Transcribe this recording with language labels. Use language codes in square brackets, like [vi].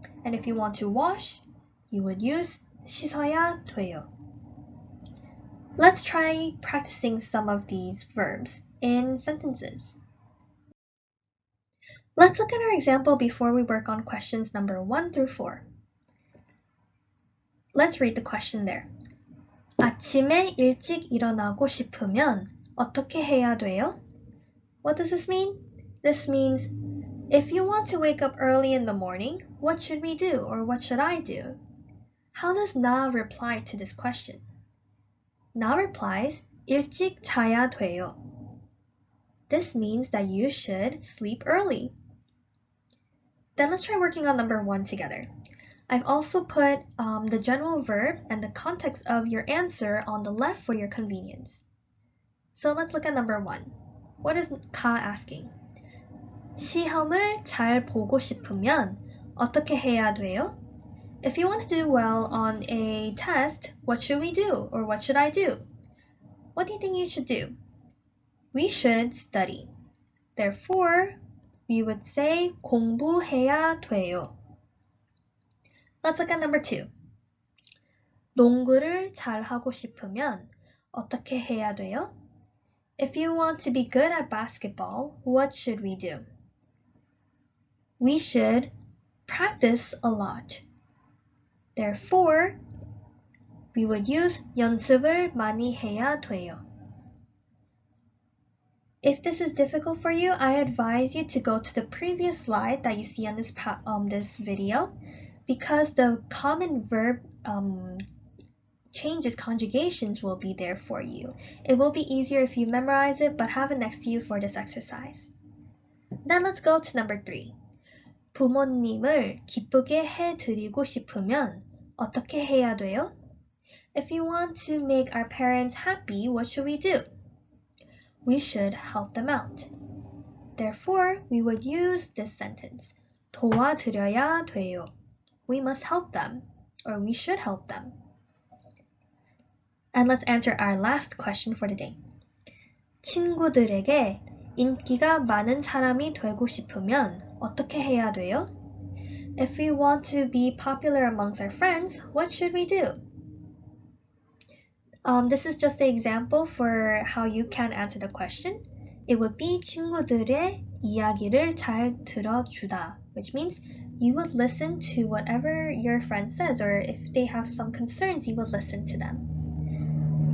[en] And if you want to wash, you would use [ko] 씻어야 돼요. [en] Let's try practicing some of these verbs in sentences. Let's look at our example before we work on questions number 1 through 4. Let's read the question there. [ko] 아침에 일찍 일어나고 싶으면 어떻게 해야 돼요? [en] What does this mean? This means if you want to wake up early in the morning, what should we do or what should I do? How does 나 reply to this question? [ko] 나 replies, 일찍 자야 돼요. [en] This means that you should sleep early. Then let's try working on number 1 together. I've also put the general verb and the context of your answer on the left for your convenience. So let's look at number 1. What is 가 asking? [ko] 시험을 잘 보고 싶으면 어떻게 해야 돼요? [en] If you want to do well on a test, what should we do or what should I do? What do you think you should do? We should study. Therefore, we would say [ko] 공부해야 돼요. [en] Let's look at number 2. [ko] 농구를 잘 하고 싶으면 어떻게 해야 돼요? [en] If you want to be good at basketball, what should we do? We should practice a lot. Therefore, we would use [ko] 연습을 많이 해야 돼요. [en] If this is difficult for you, I advise you to go to the previous slide that you see on this video, because the common verb changes, conjugations will be there for you. It will be easier if you memorize it, but have it next to you for this exercise. Then let's go to number 3. [ko] 부모님을 기쁘게 해드리고 싶으면 어떻게 해야 돼요? [en] If you want to make our parents happy, what should we do? We should help them out. Therefore, we would use this sentence. [ko] 도와드려야 돼요. [en] We must help them, or we should help them. And let's answer our last question for today. [ko] 친구들에게 인기가 많은 사람이 되고 싶으면 어떻게 해야 돼요? [en] If we want to be popular amongst our friends, what should we do? This is just an example for how you can answer the question. It would be [ko] 친구들의 이야기를 잘 들어주다, [en] which means you would listen to whatever your friend says, or if they have some concerns, you would listen to them.